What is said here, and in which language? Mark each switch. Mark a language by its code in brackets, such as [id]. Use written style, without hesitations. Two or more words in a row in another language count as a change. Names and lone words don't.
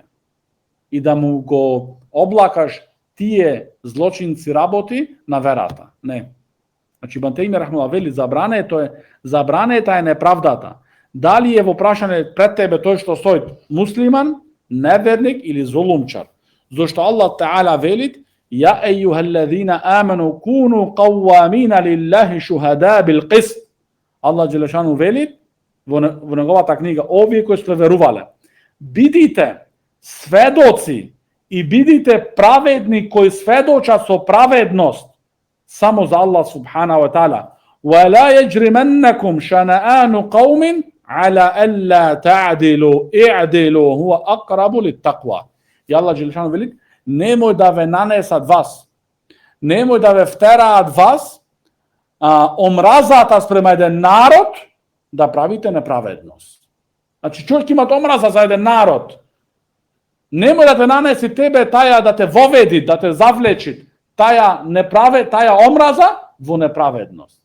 [mk] И да му го облакаш тие злочинци работи на верата. Не. Значи, Ибн Тајмија рахимуллах вели, забранета е неправдата. Дали е во прашање пред тебе тој што стои муслиман, неверник или зулумчар. Зошто Аллах Таала велит: [ar] يا أيها الذين آمنوا كونوا قوامين لله شهداء بالقسط. الله جل شأنه [mk] veli, во неговата книга, овие кои сте верувале, бидите сведоци и бидите праведни кои сведочат со праведност само за [ar] الله سبحانه وتعالى. وَلَا يَجْرِمَنَّكُمْ شَنَآنُ قَوْمٍ عَلَى أَلَّا تَعْدِلُوا اِعْدِلُوا هُوَ أَقْرَبُ لِلتَّقْوَى. [mk] И [ar] الله جل شأنه [mk] вели, немој да ве нанесат вас, немој да ве втераат вас омразата спрема еден народ да правите неправедност. Значи човек има омраза за еден народ. Немој да те нанеси тебе таја да те воведи, да те завлечи, таја омраза во неправедност.